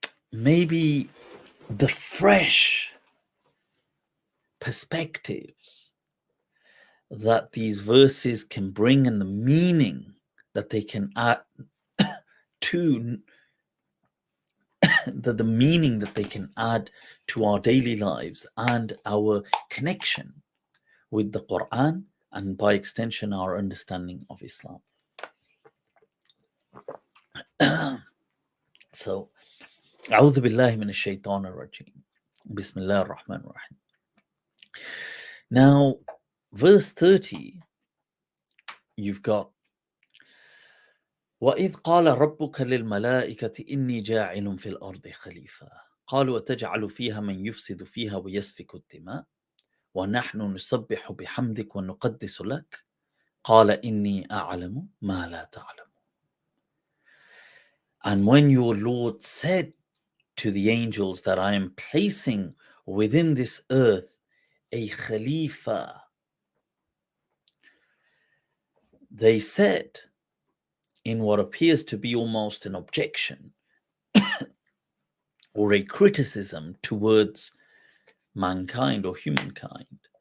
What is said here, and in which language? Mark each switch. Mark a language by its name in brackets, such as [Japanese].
[English] maybe the fresh perspectives that these verses can bring, and the meaning that they can add to the meaning that they can add to our daily lives and our connection with the Quran, and by extension our understanding of Islam. [Arabic] So أعوذ بالله من الشيطان الرجيم بسم الله الرحمن الرحيم. [English] Now verse 30, you've got [Arabic] وَإِذْ قَالَ رَبُّكَ لِلْمَلَائِكَةِ إِنِّي جَاعِلٌ فِي الْأَرْضِ خَلِيفَةً قَالُوا أَتَجْعَلُ فِيهَا مَنْ يُفْسِدُ فِيهَا وَيَسْفِكُ الدِّمَاءَ وَنَحْنُ نُسَبِّحُ بِحَمْدِكَ وَنُقَدِّسُ لَكَ قَالَ إِنِّي أَعْلَمُ مَا لَا تَعْلَمُ. [English] And when your Lord said to the angels that I am placing within this earth a Khalifa, they said, in what appears to be almost an objection or a criticism towards mankind or humankind,